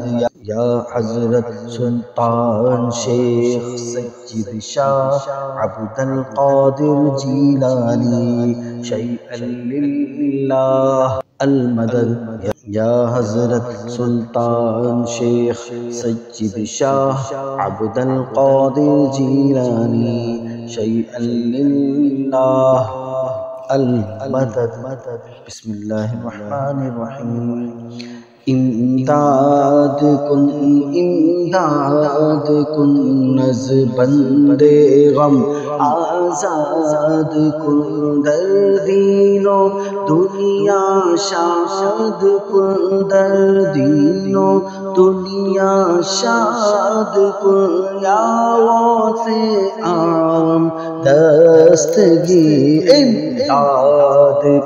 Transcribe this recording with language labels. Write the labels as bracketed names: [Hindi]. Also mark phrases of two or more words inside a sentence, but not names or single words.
[Arabic] یا حضرت سلطان شیخ سید شاہ عبد القادر جیلانی شیئا للہ المدد یا حضرت سلطان شیخ سید شاہ عبد القادر جیلانی شیئا للہ المدد بسم اللہ الرحمن الرحیم [Persian] امداد کن نز بندے غم آزاد کن در دین و دنیا شاد کن در دین و دنیا شاد کن یا غوث اعظم دستگیر امداد